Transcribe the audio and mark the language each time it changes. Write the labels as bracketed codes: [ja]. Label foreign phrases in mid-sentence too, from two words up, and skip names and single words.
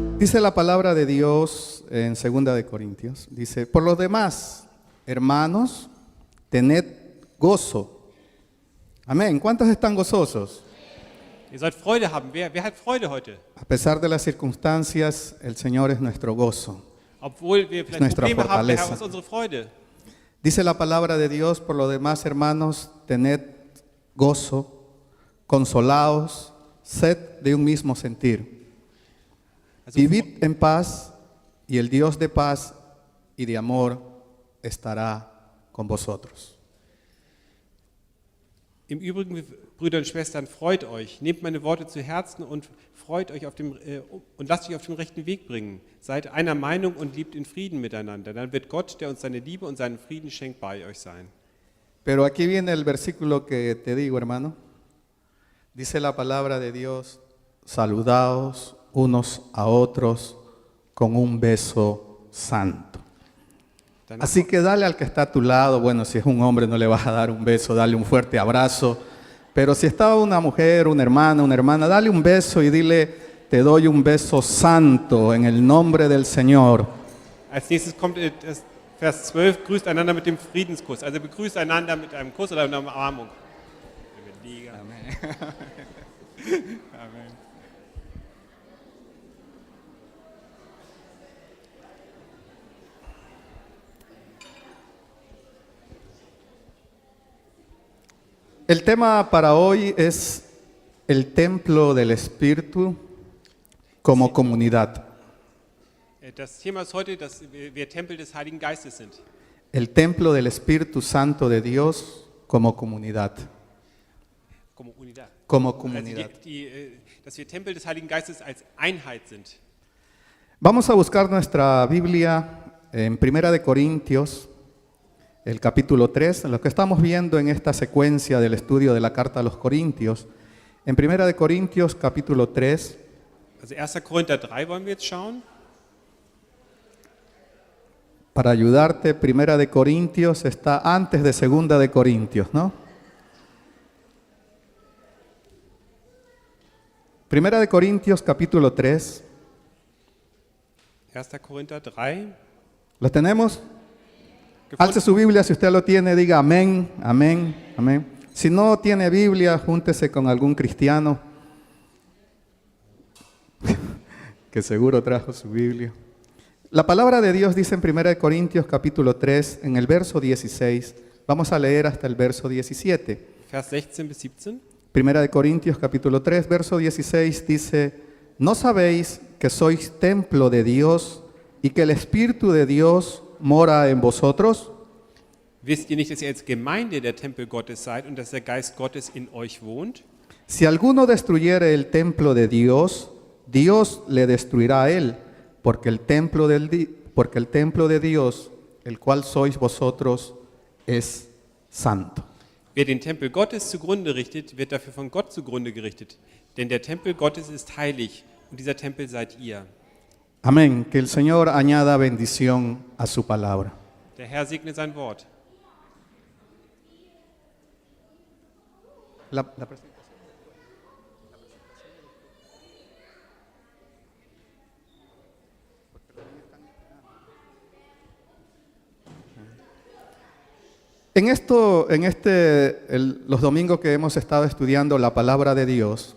[es] Dice la palabra de Dios en 2 de Corintios, dice, por lo demás, hermanos, tened gozo. Amén. ¿Cuántos están gozosos? [de] Ihr sollt Freude haben. Wer hat Freude heute? [es] A pesar de las circunstancias, el Señor es nuestro gozo. [de] Obwohl wir vielleicht [es] nuestra [de] Probleme haben, der Herr [es] fortaleza. [de] ist unsere Freude. [es] Dice la palabra de Dios, por lo demás, hermanos, tened gozo, consolaos, sed de un mismo sentir. [de] Also, [es] Vivid en paz y el Dios de paz y de amor estará con vosotros. [de] Im Übrigen, Brüder und Schwestern, freut euch. Nehmt meine Worte zu Herzen und freut euch und lasst euch auf den rechten Weg bringen. Seid einer Meinung und lebt in Frieden miteinander. Dann wird Gott, der uns seine Liebe und seinen Frieden schenkt, bei euch sein. [es] Pero aquí viene el versículo que te digo, hermano. Dice la palabra de Dios, saludaos unos a otros con un beso santo. [de] Dann [es] Así que dale al que está a tu lado, bueno, si es un hombre no le vas a dar un beso, dale un fuerte abrazo, pero si está una mujer, una hermana, dale un beso y dile, te doy un beso santo en el nombre del Señor. [de] Als nächstes kommt das Vers 12, grüßt einander mit dem Friedenskuss. Also begrüßt einander mit einem Kuss oder einer Umarmung. [es] Amén. [de] Amen. [es] El tema para hoy es el templo del Espíritu como comunidad. [de] Das Thema ist heute, dass wir Tempel des Heiligen Geistes sind. [es] El templo del Espíritu Santo de Dios como comunidad. Como Unidad. Como [de] Also [es] comunidad. [de] dass wir Tempel des Heiligen Geistes als Einheit sind. [es] Vamos a buscar nuestra Biblia en 1 de Corintios, el capítulo 3, lo que estamos viendo en esta secuencia del estudio de la carta a los Corintios. En 1 de Corintios, capítulo 3, [de] Also 1. Korinther 3 wollen wir jetzt schauen. [es] para ayudarte, 1 de Corintios está antes de 2 de Corintios, ¿no? 1 de Corintios, capítulo 3, [de] 1. Korinther 3. [es] ¿lo tenemos? [de] Gefunden? [es] Alce su Biblia, si usted lo tiene, diga amén, amén, amén. Si no tiene Biblia, júntese con algún cristiano que seguro trajo su Biblia. La palabra de Dios dice en 1 Corintios capítulo 3, en el verso 16, vamos a leer hasta el verso 17. [de] Vers 16 bis 17. [es] 1 Corintios capítulo 3, verso 16 dice, ¿no sabéis que sois templo de Dios y que el Espíritu de Dios mora en vosotros? [de] Wisst ihr nicht, dass ihr als Gemeinde der Tempel Gottes seid und dass der Geist Gottes in euch wohnt? [es] Si alguno destruyere el templo de Dios, Dios le destruirá a él, porque el templo de Dios, el cual sois vosotros, es santo. [de] Wer den Tempel Gottes zugrunde richtet, wird dafür von Gott zugrunde gerichtet. Denn der Tempel Gottes ist heilig und dieser Tempel seid ihr. [es] Amén. Que el Señor añada bendición a su palabra. [de] Der Herr segne sein Wort. [es] La presentación. Los domingos que hemos estado estudiando la palabra de Dios,